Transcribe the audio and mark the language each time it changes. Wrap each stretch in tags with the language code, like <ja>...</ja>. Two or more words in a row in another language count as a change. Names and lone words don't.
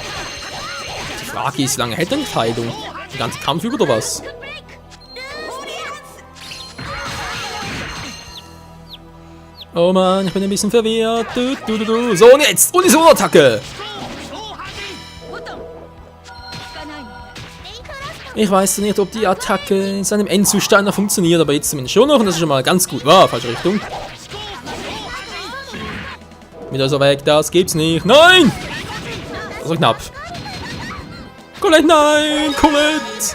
<de>Die Frage ist, wie lange hält denn die Heilung? Den ganzen Kampf über oder was? Oh Mann, ich bin ein bisschen verwirrt. So, und jetzt! Unisono-Attacke!</de> <ja>ボタン効かないのね。</ja> <de>Ich weiß nicht, ob die Attacke in seinem Endzustand noch funktioniert, aber jetzt zumindest schon noch und das ist schon mal ganz gut. Wow, falsche Richtung. Wieder so weg, das gibt's nicht. Nein! Das war knapp. Colette, nein! Colette!</de>